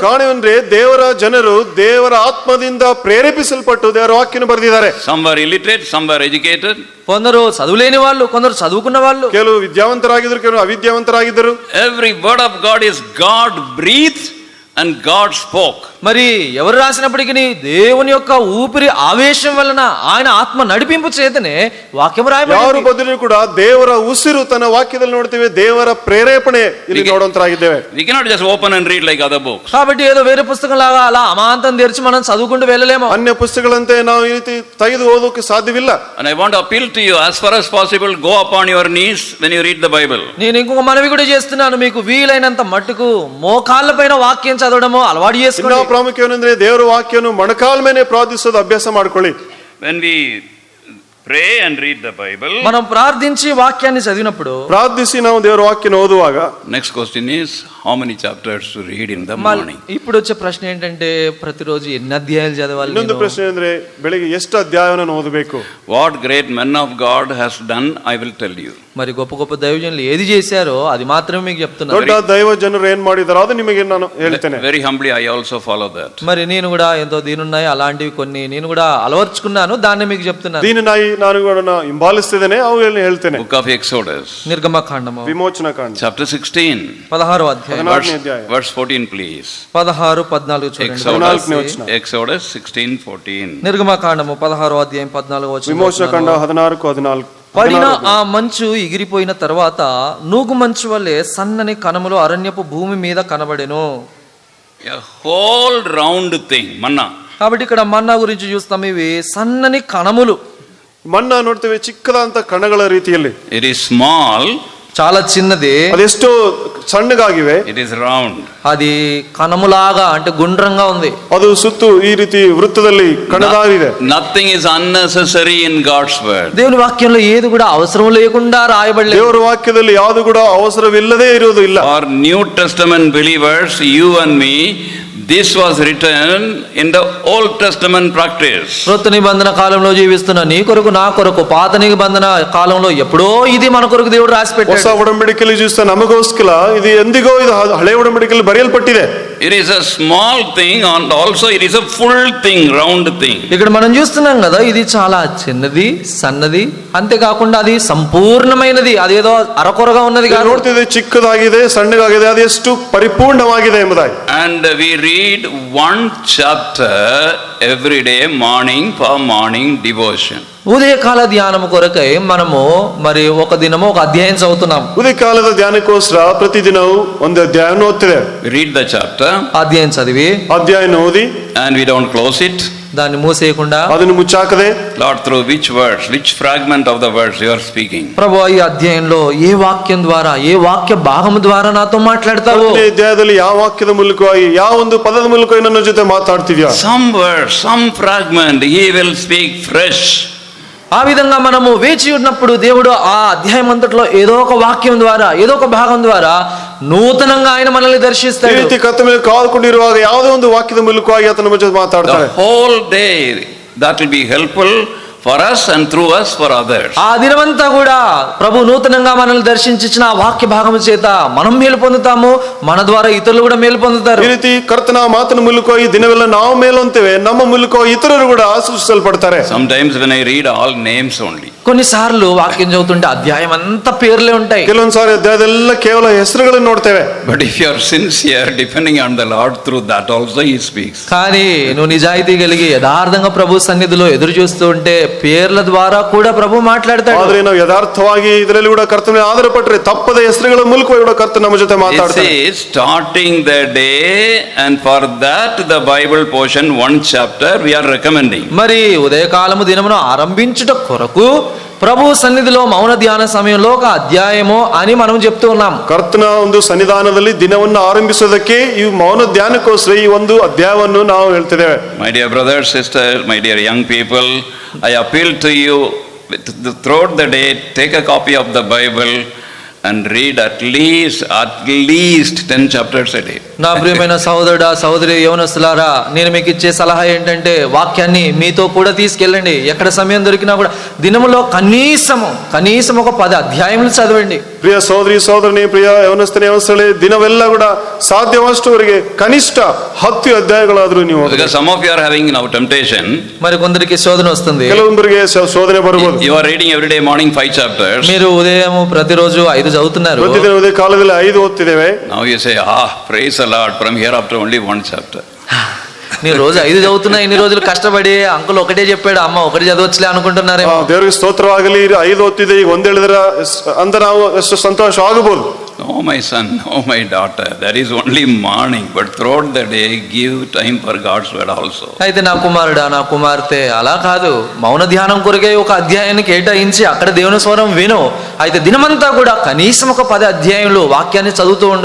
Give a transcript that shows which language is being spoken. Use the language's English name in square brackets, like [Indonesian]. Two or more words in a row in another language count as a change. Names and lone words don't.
[Kannada] ಕಾರಣವೇಂದ್ರೆ ದೇವರ ಜನರು ದೇವರ ಆತ್ಮದಿಂದ ಪ್ರೇರೇಪಿಸಲ್ಪಟ್ಟು ದೇವರ ವಾಕ್ಯವನ್ನು ಬರೆದಿದ್ದಾರೆ. [English] Some were illiterate, some were educated. [Telugu] కొందరు చదువులేని వాళ్ళు, కొందరు చదువుకున్న వాళ్ళు. [Kannada] ಕೆಲವು ವಿದ್ಯಾವಂತರಾಗಿದ್ದರು, ಕೆಲವು ಅವಿದ್ಯಾವಂತರಾಗಿದ್ದರು. [English] Every word of God is God breathed and God spoke. [Telugu] మరి ఎవరు రాసినప్పటికీ దేవుని యొక్క ఊపిరి ఆవేశం వలన, ఆయన ఆత్మ నడిపింపు చేతనే వాక్యం రాయబడింది. [Kannada] ಯಾರು ಬದಲು ಕೂಡ ದೇವರ ಉಸಿರು ತನ್ನ ವಾಕ್ಯದಲ್ಲಿ ನೋಡ್ತೇವೆ, ದೇವರ ಪ್ರೇರೇಪಣೆ ಇಲ್ಲಿ ನೋಡುವಂತರಾಗಿದ್ದೇವೆ. [English] We cannot just open and read like other books. [Telugu] కాబట్టి ఏదో వేరే పుస్తకం లాగా అలా అమాంతం తెరిచి మనం చదువుకుంటూ వెళ్ళలేము. [Kannada] ಅನ್ಯ ಪುಸ್ತಕಗಳಂತೆ ನಾವು ಈ ರೀತಿ ತೆಗೆದು ಓದೋಕೆ ಸಾಧ್ಯವಿಲ್ಲ. [English] And I want to appeal to you, as far as possible, go upon your knees when you read the Bible. [Telugu] నేను ఇంకొక మనవి కూడా చేస్తున్నాను, మీకు వీలైనంత మట్టుకు మోకాళ్ళ పైన వాక్యం చదవడము అలవాటు చేసుకోండి. [Kannada] ಪ್ರಾಮುಖ್ಯ ಏನಂದ್ರೆ ದೇವರ ವಾಕ್ಯವನ್ನು ಮೊಣಕಾಲ ಮೇಲೆ ಪ್ರಾರ್ಥಿಸೋದು ಅಭ್ಯಾಸ ಮಾಡ್ಕೊಳ್ಳಿ. [English] When we pray and read the Bible, [Telugu] మనం ప్రార్థించి వాక్యాన్ని చదివినప్పుడు, [Kannada] ಪ್ರಾರ್ಥಿಸಿ ನಾವು ದೇವರ ವಾಕ್ಯವನ್ನು ಓದುವಾಗ, [English] next question is how many chapters to read in the morning? [Telugu] ఇప్పుడు వచ్చే ప్రశ్న ఏంటంటే ప్రతిరోజు ఎన్ని అధ్యాయాలు చదవాలి? [Kannada] ಇನ್ನೊಂದು ಪ್ರಶ್ನೆ ಅಂದ್ರೆ ಬೆಳಿಗ್ಗೆ ಎಷ್ಟು ಅಧ್ಯಾಯವನ್ನು ಓದಬೇಕು? [English] What great men of God has done, I will tell you. [Telugu] మరి గొప్ప గొప్ప దైవజనులు ఏది చేశారో అది మాత్రమే మీకు చెప్తున్నాను. [Kannada] ದೊಡ್ಡ ದೈವ ಜನರು ಏನ್ ಮಾಡಿದಾರೋ ಅದು ನಿಮಗೆ ನಾನು ಹೇಳ್ತೇನೆ. [English] Very humbly I also follow that. [Telugu] మరి నేను కూడా ఎంతో దీనున్నాయి, అలాంటివి కొన్ని నేను కూడా అలవర్చుకున్నాను, దాన్ని మీకు చెప్తున్నాను. [Kannada] దీనినాయి ನಾನು ಕೂಡ ಹಿಂಬಾಲಿಸ್ತಿದ್ದೇನೆ, ಅವುಗಳನ್ನ ಹೇಳ್ತೇನೆ. [English] Book of Exodus, [Telugu] నిర్గమకాండము [Kannada] ವಿಮೋಚನಾ ಕಾಂಡ [English] chapter 16, [Telugu] 16వ అధ్యాయం, [English] verse 14 please. [Telugu] 16, 14 చూడండి. [English] Exodus 16:14. [Telugu] నిర్గమకాండము 16వ అధ్యాయం 14వ వచనం. [Kannada] ವಿಮೋಚನಾ ಕಾಂಡ 16:14. [Telugu] పడిన ఆ మంచు ఎగిరిపోయిన తర్వాత నూగు మంచు వలె సన్నని కణములు అరణ్యపు భూమి మీద కనబడెను. [English] A whole round thing, manna. [Telugu] కాబట్టి ఇక్కడ మన్నా గురించి చూస్తాం, ఇవి సన్నని కణములు. [Kannada] ಮನ್ನ ನೋಡ್ತೇವೆ ಚಿಕ್ಕದಾದಂತ ಕಣಗಳ ರೀತಿಯಲ್ಲಿ. [English] It is small, [Telugu] చాలా చిన్నది, [Kannada] ಅದೆಷ್ಟೋ ಸಣ್ಣಗಾಗಿವೆ. [English] it is round. [Telugu] అది కణములాగా అంటే గుండ్రంగా ఉంది. [Kannada] ಅದು ಸುತ್ತು ಈ ರೀತಿ ವೃತ್ತದಲ್ಲಿ ಕಣದಾಗಿದೆ. [English] Nothing is unnecessary in God's word. [Telugu] దేవుని వాక్యంలో ఏది కూడా అవసరం లేకుండా రాయబడలేదు. [Kannada] ದೇವರ ವಾಕ್ಯದಲ್ಲಿ ಯಾವುದು ಕೂಡ ಅವಸರವಿಲ್ಲದೆ ಇರುವುದು ಇಲ್ಲ. [English] For New Testament believers, you and me, this was written in the Old Testament practice. [Telugu] క్రొత్త నిబంధన కాలంలో జీవిస్తున్న నీ కొరకు నా కొరకు, పాత నిబంధన కాలంలో ఎప్పుడో ఇది మన కొరకు దేవుడు రాసి పెట్టాడు. [Kannada] ಹೊಸ ಒಡಂಬಡಿಕೆಯಲ್ಲಿ ಜೀವಿಸುವ ನಮಗೋಸ್ಕರ ಇದು ಎಂದಿಗೋ ಇದು ಹಳೆ ಒಡಂಬಡಿಕೆಯಲ್ಲಿ ಬರೆಯಲ್ಪಟ್ಟಿದೆ. [English] It is a small thing and also it is a full thing, round thing. [Telugu] ఇక్కడ మనం చూస్తున్నాం కదా, ఇది చాలా చిన్నది, సన్నది, అంతేకాకుండా అది సంపూర్ణమైనది, అదేదో అరకొరగా ఉన్నది కాదు. [Kannada] ನೋಡ್ತಿದೆ ಚಿಕ್ಕದಾಗಿದೆ, ಸಣ್ಣಗಾಗಿದೆ, ಅದು ಎಷ್ಟು ಪರಿಪೂರ್ಣವಾಗಿದೆ ಎಂಬುದಾಗಿ. [English] And we read one chapter every day morning for morning devotion. [Telugu] ఉదయకాల ధ్యానము కొరకై మనము మరి ఒక దినము ఒక అధ్యాయం చదువుతున్నాం. [Kannada] ಉದಯಕಾಲದ ಧ್ಯಾನಕ್ಕೋಸ್ಕರ ಪ್ರತಿದಿನವೂ ಒಂದು ಅಧ್ಯಾಯವನ್ನು ಓದ್ತಿದೆ. [English] We read the chapter [Telugu] అధ్యాయం చదివి [Kannada] ಅಧ್ಯಾಯನ ಓದಿ [English] and we don't close it. [Telugu] దాన్ని మూసేయకుండా, [Kannada] ಅದನ್ನು ಮುಚ್ಚಾಕದೆ, [English] Lord, through which words, which fragment of the words you are speaking? [Telugu] ప్రభువా ఈ అధ్యాయంలో ఏ వాక్యం ద్వారా, ఏ వాక్య భాగము ద్వారా నాతో మాట్లాడతావు? [Kannada] ಈ ಅಧ್ಯಾಯದಲ್ಲಿ ಯಾವ ವಾಕ್ಯದ ಮೂಲಕವಾಗಿ, ಯಾವ ಒಂದು ಪದದ ಮೂಲಕ ನನ್ನ ಜೊತೆ ಮಾತಾಡ್ತಿದ್ಯಾ? [English] Some words, some fragment, he will speak fresh. [Telugu] ఆ విధంగా మనము వేచి ఉన్నప్పుడు దేవుడు ఆ అధ్యాయం అంతట్లో ఏదో ఒక వాక్యం ద్వారా, ఏదో ఒక భాగం ద్వారా నూతనంగా ఆయన మనల్ని [Kannada] ಈ [Telugu] దర్శిస్తాడు. [Kannada] ರೀತಿ ಕತ್ತ ಮೇಲೆ ಕಾದುಕೊಂಡಿರುವಾಗ ಯಾವುದೇ ಒಂದು ವಾಕ್ಯದ ಮೂಲಕವಾಗಿ ಆತನ ಜೊತೆ ಮಾತಾಡ್ತಾರೆ. [English] The whole day that will be helpful for us and through us for others. [Telugu] ఆ దినమంతా కూడా ప్రభు నూతనంగా మనల్ని దర్శించిన ఆ వాక్య భాగము చేత మనం మేలు పొందుతాము, మన ద్వారా ఇతరులు కూడా మేలు పొందుతారు. [Kannada] ಈ ರೀತಿ ಕರ್ತನ ಮಾತನ ಮೂಲಕವಾಗಿ ದಿನವೆಲ್ಲ ನಾವು ಮೇಲು ಅಂತೇವೆ, ನಮ್ಮ ಮೂಲಕವಾಗಿ ಇತರರು ಕೂಡ ಆಶೀರ್ವದಿಸಲ್ಪಡ್ತಾರೆ. [English] Sometimes when I read all names only. [Telugu] కొన్నిసార్లు వాక్యం చదువుతుంటే అధ్యాయం అంతా పేర్లే ఉంటాయి. [Kannada] ಕೆಲವೊಂದ್ಸಾರಿ ಅಧ್ಯಾಯದೆಲ್ಲ ಕೇವಲ ಹೆಸರುಗಳನ್ನು ನೋಡ್ತೇವೆ. [English] But if you are sincere, depending on the Lord, through that also he speaks. [Telugu] కానీ నువ్వు నిజాయితీ కలిగి యథార్థంగా ప్రభు సన్నిధిలో ఎదురు చూస్తూ ఉంటే పేర్ల ద్వారా కూడా ప్రభు మాట్లాడతాడు. [Kannada] ಆದ್ರೆ ನಾವು ಯಥಾರ್ಥವಾಗಿ ಇದರಲ್ಲಿ ಕೂಡ ಕರ್ತನ ಆಧಾರ ಪಟ್ಟರೆ ತಪ್ಪದ ಹೆಸರುಗಳ ಮೂಲಕ ಕೂಡ ಕರ್ತನ ನಮ್ಮ ಜೊತೆ ಮಾತಾಡ್ತಾನೆ. [English] It is starting the day, and for that the Bible portion one chapter we are recommending. [Telugu] మరి ఉదయకాలము దినమును ఆరంభించుట కొరకు ప్రభు సన్నిధిలో మౌన ధ్యాన సమయంలో ఒక అధ్యాయము అని మనం చెప్తూ ఉన్నాం. [Kannada] ಕರ್ತನ ಒಂದು ಸನ್ನಿಧಾನದಲ್ಲಿ ದಿನವನ್ನು ಆರಂಭಿಸೋದಕ್ಕೆ ಈ ಮೌನ ಧ್ಯಾನಕ್ಕೋಸ್ಕರ ಈ ಒಂದು ಅಧ್ಯಾಯವನ್ನು ನಾವು ಹೇಳ್ತಿದ್ದೇವೆ. [English] My dear brothers, sisters, my dear young people, I appeal to you throughout the day, take a copy of the Bible and read at least 10 chapters a day. [Telugu] నా ప్రియమైన సహోదరుడా, సహోదరి, యవనస్తులారా, నేను మీకు ఇచ్చే సలహా ఏంటంటే వాక్యాన్ని మీతో కూడా తీసుకెళ్ళండి. ఎక్కడ సమయం దొరికినా కూడా దినములో కనీసం ఒక 10 అధ్యాయములు చదవండి. [Kannada] ಪ್ರಿಯ ಸಹೋದರಿ ಸಹೋದರನೇ, ಪ್ರಿಯ ಯವನಸ್ಥನೇ ಯವನಸ್ಥಳೇ, ದಿನವೆಲ್ಲ ಕೂಡ ಸಾಧ್ಯವಷ್ಟುವರೆಗೆ ಕನಿಷ್ಠ 10 ಅಧ್ಯಾಯಗಳಾದ್ರೂ ನೀವು ಓದಿ. [English] Because some of you are having now temptation. [Telugu] మరి కొందరికి శోధన వస్తుంది. [Kannada] ಕೆಲವೊಬ್ಬರಿಗೆ ಶೋಧನೆ ಬರಬಹುದು. [English] You are reading every day morning 5 chapters. [Telugu] మీరు ఉదయం ప్రతిరోజు 5 చదువుతున్నారు. [Kannada] ಪ್ರತಿದಿನ ಉದಯ ಕಾಲದಲ್ಲಿ 5 ಓದ್ತಿದ್ದೇವೆ. [English] Now you say, praise the Lord, from here after only 1 chapter. [Telugu] నేను రోజు 5 చదువుతున్నా, ఇన్ని రోజులు కష్టపడి అంకుల్ ఒకటే చెప్పాడు, అమ్మ ఒకటి చదవచ్చులే అనుకుంటున్నారేమో. [Kannada] ದೇವರಿಗೆ ಸ್ತೋತ್ರವಾಗಲಿ, 5 ಓದ್ತಿದೆ, ಈಗ 1 ಹೇಳಿದ್ರೆ ಅಂತ ನಾವು ಎಷ್ಟು ಸಂತೋಷ ಆಗಬಹುದು. [English] No, my son, no, my daughter, that is only morning, but throughout the day give time for God's word also. [Telugu] అయితే నా కుమారుడా, నా కుమార్తె, అలా కాదు, మౌన ధ్యానం కొరకే ఒక అధ్యాయాన్ని కేటాయించి అక్కడ దేవుని స్వరం విను. అయితే దినమంతా కూడా కనీసం ఒక 10 అధ్యాయంలో వాక్యాన్ని చదువుతూ ఉండు.